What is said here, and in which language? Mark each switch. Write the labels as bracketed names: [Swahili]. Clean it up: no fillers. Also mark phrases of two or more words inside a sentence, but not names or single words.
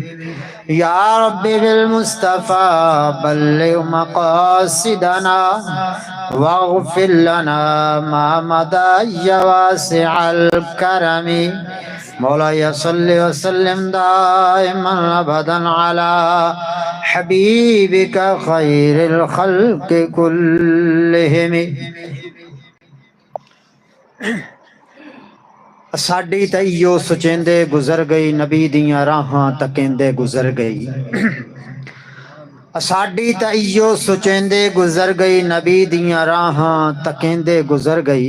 [Arabic] يا رب بالمصطفى بلغ مقاصدنا واغفر لنا ما مضى يا واسع الكرم. مولاي صل وسلم دائما ابدا على حبيبك خير الخلق كلهم. [Saraiki] ساڈی تے ایو سچیندے گزر گئی نبی دیاں راہاں تکیندے گزر گئی. ساڈی تے ایو سچیندے گزر گئی نبی دیاں راہاں تکیندے گزر گئی.